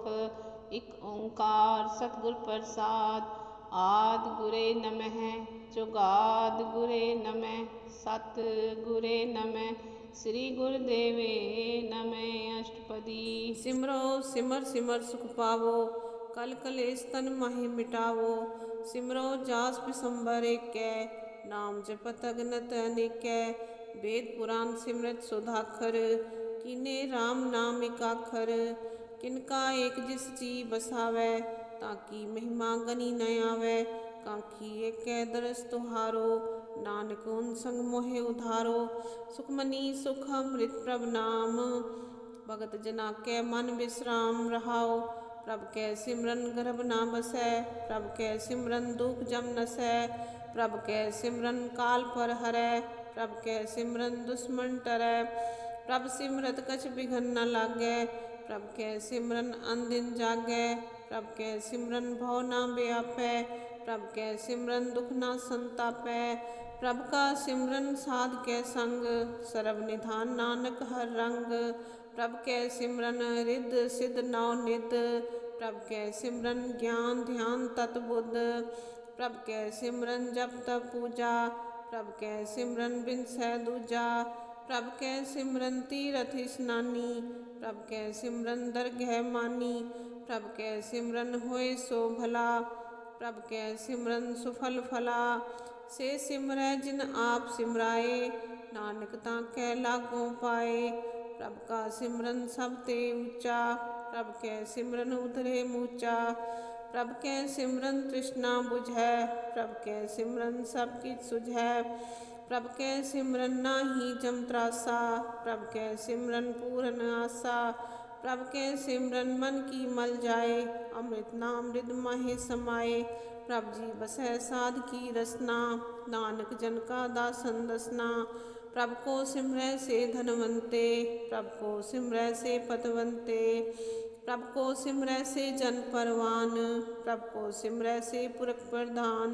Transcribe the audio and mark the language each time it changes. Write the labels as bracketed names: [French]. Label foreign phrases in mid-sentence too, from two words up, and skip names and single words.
[Punjabi] ਇੱਕ ਓੰਕਾਰ ਸਤਿਗੁਰ ਪ੍ਰਸਾਦ। ਆਦਿ ਗੁਰੇ ਨਮਹਿ ਜੁਗਾਦਿ ਗੁਰੇ ਨਮਹਿ ਸਤਿ ਗੁਰੇ ਨਮਹਿ ਸ੍ਰੀ ਗੁਰਦੇਵੇ ਨਮਹਿ। ਅਸ਼ਟਪਦੀ। ਸਿਮਰੋ ਸਿਮਰ ਸਿਮਰ ਸੁਖ ਪਾਵੋ ਕਲ ਕਲੇਸ਼ ਤਨ ਮਾਹਿ ਮਿਟਾਵੋ। ਸਿਮਰੋ ਜਾਸ ਪਿਸੰਬਰ ਏਕੈ ਨਾਮ ਜਪਤ ਅਗਨਤ ਅਨੇਕੈ। ਵੇਦ ਪੁਰਾਣ ਸਿਮਰਤ ਸੁਧਾਖਰ ਕੀਨੇ ਰਾਮ ਨਾਮ ਏਕਾਖਰ। ਕਿਨਕਾ ਏਕ ਜਿਸ ਜੀ ਬਸਾਵੈ ਤਾਕਿ ਮਹਿਮਾ ਗਨੀ ਨ ਆਵੈ। ਕਾਂਖੀ ਏਕੈ ਦਰਸ ਤੁਹਾਰੋ ਨਾਨਕ ਉਨ ਸੰਗ ਮੋਹੇ ਉਧਾਰੋ। ਸੁਖਮਨੀ ਸੁਖ ਅੰਮ੍ਰਿਤ ਪ੍ਰਭ ਨਾਮ ਭਗਤ ਜਨਾ ਕੈ ਮਨ ਬਿਸ੍ਰਾਮ ਰਹਾਓ। ਪ੍ਰਭ ਕੈ ਸਿਮਰਨ ਗਰਭ ਨਾ ਬਸੈ ਪ੍ਰਭ ਕੈ ਸਿਮਰਨ ਦੁਖ ਜਮ ਨਸੈ। ਪ੍ਰਭ ਕੈ ਸਿਮਰਨ ਕਾਲ ਪਰ ਹਰੈ ਪ੍ਰਭ ਕੈ ਸਿਮਰਨ ਦੁਸ਼ਮਨ ਟਰੈ। ਪ੍ਰਭ ਸਿਮਰਤ ਕਛ ਬਿਘਨ ਨ ਲਾਗੈ ਪ੍ਰਭ ਕੈ ਸਿਮਰਨ ਅਨਦਿਨ ਜਾਗੈ। ਪ੍ਰਭ ਕੈ ਸਿਮਰਨ ਭਵ ਨਾ ਬਿਆਪੈ ਪ੍ਰਭ ਕੈ ਸਿਮਰਨ ਦੁਖ ਨਾ ਸੰਤਾਪੈ। ਪ੍ਰਭ ਕਾ ਸਿਮਰਨ ਸਾਧ ਕੈ ਸੰਗ ਸਰਬ ਨਿਧਾਨ ਨਾਨਕ ਹਰ ਰੰਗ। ਪ੍ਰਭ ਕੈ ਸਿਮਰਨ ਰਿਧ ਸਿਧ ਨਉ ਨਿਧ ਪ੍ਰਭ ਕੈ ਸਿਮਰਨ ਗਿਆਨ ਧਿਆਨ ਤਤ ਬੁਧ। ਪ੍ਰਭ ਕੈ ਸਿਮਰਨ ਜਪ ਤਪ ਪੂਜਾ ਪ੍ਰਭ ਕੈ ਸਿਮਰਨ ਬਿਨਸੈ ਦੂਜਾ। ਪ੍ਰਭ ਕੈ ਸਿਮਰਨ ਤੀਰਥ ਇਸਨਾਨੀ ਪ੍ਰਭ ਕੈ ਸਿਮਰਨ ਦਰਗਹ ਮਾਨੀ। ਪ੍ਰਭ ਕੈ ਸਿਮਰਨ ਹੋਏ ਸੋ ਭਲਾ ਪ੍ਰਭ ਕੈ ਸਿਮਰਨ ਸੁਫਲ ਫਲਾ। ਸੇ ਸਿਮਰੈ ਜਿਨ ਆਪ ਸਿਮਰਾਏ ਨਾਨਕ ਤਾਕੈ ਲਾਗੋਂ ਪਾਏ। ਪ੍ਰਭ ਕਾ ਸਿਮਰਨ ਸਭ ਤੇ ਊਚਾ ਪ੍ਰਭ ਕੈ ਸਿਮਰਨ ਉਤਰੇ ਮੂਚਾ। ਪ੍ਰਭ ਕੈ ਸਿਮਰਨ ਤ੍ਰਿਸ਼ਨਾ ਬੁਝੈ ਪ੍ਰਭ ਕੈ ਸਿਮਰਨ ਸਭ ਕਿਛ ਸੁਝੈ। ਪ੍ਰਭ ਕੈ ਸਿਮਰਨ ਨਾਹਿ ਜਮ ਤ੍ਰਾਸਾ ਪ੍ਰਭ ਕੈ ਸਿਮਰਨ ਪੂਰਨ ਆਸਾ। ਪ੍ਰਭ ਕੈ ਸਿਮਰਨ ਮਨ ਕੀ ਮਲ ਜਾਏ ਅੰਮ੍ਰਿਤ ਨਾਮ ਰਿਦ ਮਾਹਿ ਸਮਾਏ। ਪ੍ਰਭ ਜੀ ਬਸੈ ਸਾਧ ਕੀ ਰਸਨਾ ਨਾਨਕ ਜਨ ਕਾ ਦਾਸਨ ਦਸਨਾ। ਪ੍ਰਭ ਕੋ ਸਿਮਰੈ ਸੇ ਧਨਵੰਤੇ ਪ੍ਰਭ ਕੋ ਸਿਮਰੈ ਸੇ ਪਤਵੰਤੇ। ਪ੍ਰਭ ਕੋ ਸਿਮਰੈ ਸੇ ਜਨ ਪਰਵਾਨ ਪ੍ਰਭ ਕੋ ਸਿਮਰੈ ਸੇ ਪੁਰਖ ਪ੍ਰਧਾਨ।